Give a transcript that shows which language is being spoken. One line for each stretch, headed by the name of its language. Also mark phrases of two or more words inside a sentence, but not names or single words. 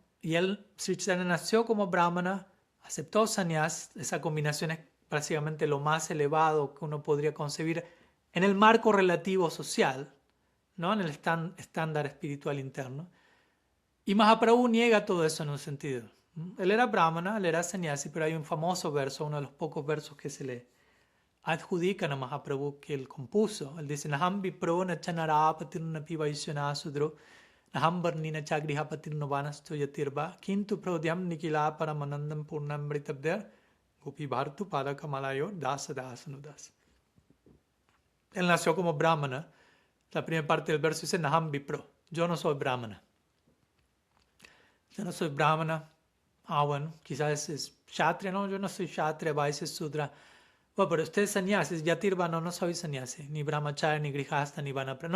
Spanish: Y él, Sri Chaitanya, nació como brahmana, aceptó sannyas, esa combinación es prácticamente lo más elevado que uno podría concebir en el marco relativo social, ¿no? En el estándar espiritual interno. Y Mahaprabhu niega todo eso en un sentido. Él era brahmana, él era sannyasi, pero hay un famoso verso, uno de los pocos versos que se le adjudican a Mahaprabhu que él compuso. Él dice,
Sanskrit: नाहं विप्रो न चनरपतिर्न पिवैशन शूद्रो, नाहं वर्णिन चगृहपतिर्न वनस्थो यतिर्वा, किन्तु प्रोध्यम् निखिल परमानन्दम् पूर्णम् ब्रिताब्देर्, गोपी भर्तु पदकमलयो दास दासानुदास.
Spanish: Él nació como brahmana. La primera parte del verso dice,
Sanskrit: नाहं विप्रो,
Spanish: yo no soy brahmana. Yo no soy brahmana. Bueno, quizás es kshatriya, no, yo no soy kshatriya, vaisya, sudra. Bueno, pero usted es sannyasi, yatirva, no soy sannyasi, ni brahmacharya, ni grihasta, ni vanapra.